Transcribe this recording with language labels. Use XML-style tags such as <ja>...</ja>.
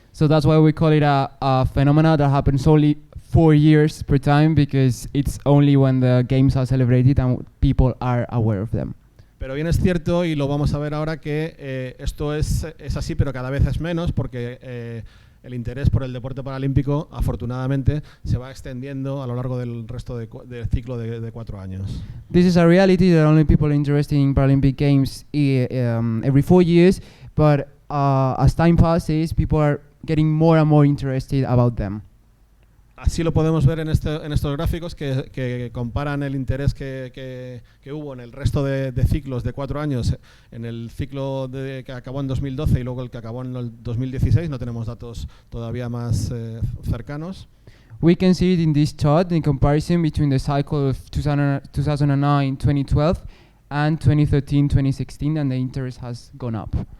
<en>So that's why we call it a phenomena that happens only 4 years per time, because it's only when the games are celebrated and people are aware of them.</en> <es>Pero bien es cierto, y lo vamos a ver ahora, que esto es así, pero cada vez es menos, porque el interés por el deporte paralímpico, afortunadamente, se va extendiendo a lo largo del resto del ciclo de 4 años.</es> <en>This is a reality that only people are interested in Paralympic Games every 4 years, but as time passes, people are getting more and more interested about them.</en> <es>Así lo podemos ver en estos gráficos que comparan el interés que hubo en el resto de ciclos de 4 años, en el ciclo que acabó en 2012 y luego el que acabó en el 2016. No tenemos datos todavía más cercanos.</es> <en>We can see it in this chart in comparison between the cycle of 2009-2012 and 2013-2016, and the interest has gone up.</en>